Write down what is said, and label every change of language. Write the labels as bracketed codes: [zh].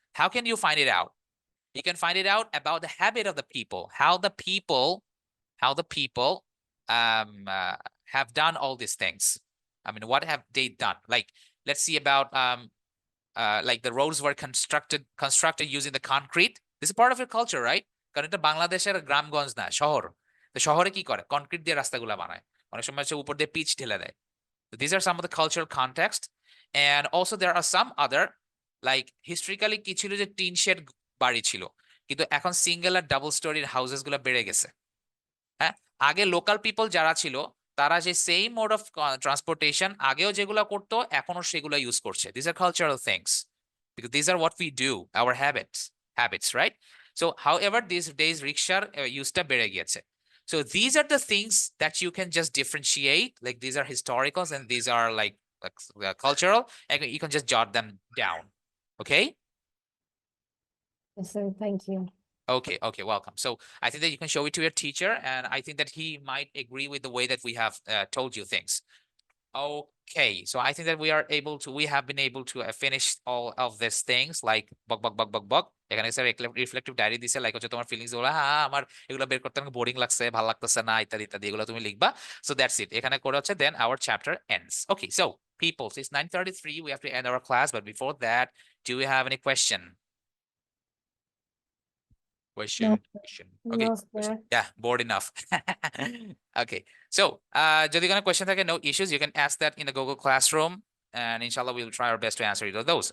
[en] How can you find it out? You can find it out about the habit of the people, how the people have done all these things. I mean, what have they done? Like, let's see about like the roads were constructed using the concrete. This is part of your culture, right? [bn] কারণ এটা বাংলাদেশের গ্রামগঞ্জ না, শহর। তো শহরে কি করে, concrete দিয়ে রাস্তাগুলা বানায়, অনেক সময় হচ্ছে উপর দিয়ে পিচ ঢেলে দেয়। [en] So these are some of the cultural context, and also there are some other, like historically [bn] কি ছিল যে টিন শেড বাড়ি ছিল, কিন্তু এখন সিঙ্গেল আর ডাবল স্টোরির হাউসেস গুলো বেড়ে গেছে। হ্যাঁ, আগে লোকাল পিপল যারা ছিল তারা যে সেম মোড অফ ট্রান্সপোর্টেশন আগেও যেগুলো করতো এখনো সেগুলো ইউজ করছে। [en] This are cultural things, because these are what we do, our habits, right? So however these days rickshaw [bn] ইউজটা বেড়ে গিয়েছে। [en] So these are the things that you can just differentiate, like these are historicals and these are like cultural, and you can just jot them down. Okay. Yes, sir. Thank you. Okay, welcome. So I think that you can show it to your teacher, and I think that he might agree with the way that we have told you things. Okay, so I think that we have been able to finish all of these things, like bug. [bn] এখানে sir reflective diary দিছে, like হচ্ছে তোমার feelings গুলো, হ্যাঁ আমার এগুলো বের করতে অনেক বোরিং লাগছে, ভালো লাগতেছে না, ইত্যাদি ইত্যাদি, এগুলো তুমি লিখবা। [en] So that's it, [bn] এখানে করে হচ্ছে [en] then our chapter ends. Okay, so people, it's 9:33, we have to end our class, but before that, do we have any question? Question. Okay. No, sir. Yeah, bored enough. Okay. So, [bn] যদি কোনো [en] question [bn] থাকে, [en] no issues, you can ask that in the Google Classroom, and inshallah we'll try our best to answer either of those.